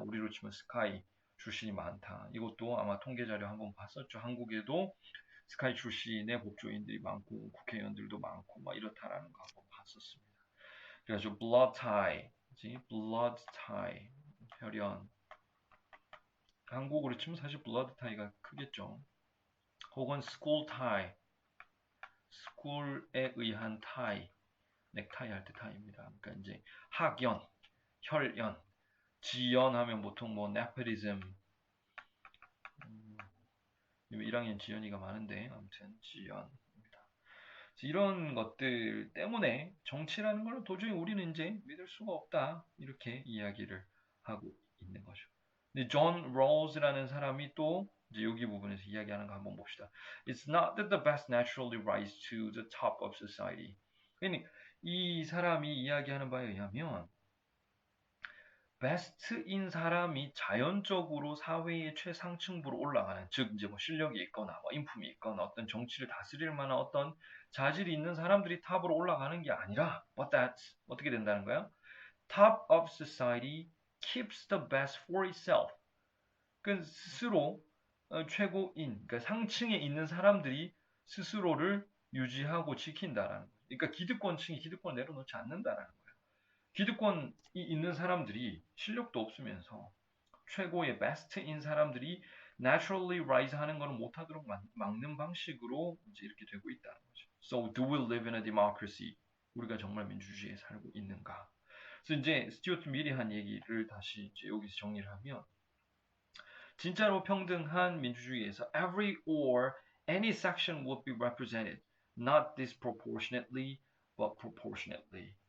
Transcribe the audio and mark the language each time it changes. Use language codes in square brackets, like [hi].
[ko] 우리로 치면 스카이 출신이 많다. 이것도 아마 통계 자료 한번 봤었죠. 한국에도 스카이 출신의 법조인들이 많고 국회의원들도 많고 막 이렇다라는 거 한번 봤었습니다. 그래서 blood tie, blood tie 혈연. 한국으로 치면 사실 blood tie가 크겠죠. 혹은 school tie, school에 의한 tie. 넥타이 할 때 타입니다. 그러니까 이제 학연, 혈연, 지연하면 보통 뭐 네포티즘 1학년 지연이가 많은데 아무튼 지연입니다. 이런 것들 때문에 정치라는 걸 도저히 우리는 이제 믿을 수가 없다 이렇게 이야기를 하고 있는 거죠. 근데 존 롤즈라는 사람이 또 이제 여기 부분에서 이야기하는 거 한번 봅시다. [en] It's not that the best naturally rise to the top of society. [ko] 그러니까 이 사람이 이야기하는 바에 의하면 베스트인 사람이 자연적으로 사회의 최상층부로 올라가는, 즉 이제 뭐 실력이 있거나 뭐 인품이 있거나 어떤 정치를 다스릴 만한 어떤 자질이 있는 사람들이 탑으로 올라가는 게 아니라, [en] but that's [ko] 어떻게 된다는 거야? [en] Top of society keeps the best for itself. [ko] 그 스스로 최고인, 그러니까 상층에 있는 사람들이 스스로를 유지하고 지킨다라는 거예요. 그러니까 기득권층이 기득권을 내려놓지 않는다라는 거예요. 기득권이 있는 사람들이 실력도 없으면서 최고의 베스트인 사람들이 [en] naturally rise [ko] 하는 거는 못하도록 막는 방식으로 이제 이렇게 되고 있다는 거죠. [en] So do we live in a democracy? [ko] 우리가 정말 민주주의에 살고 있는가? 그래서 이제 스튜어트 밀이 한 얘기를 다시 이제 여기서 정리를 하면 진짜로 평등한 민주주의에서 [en] every or any section would be represented, not disproportionately, but proportionately.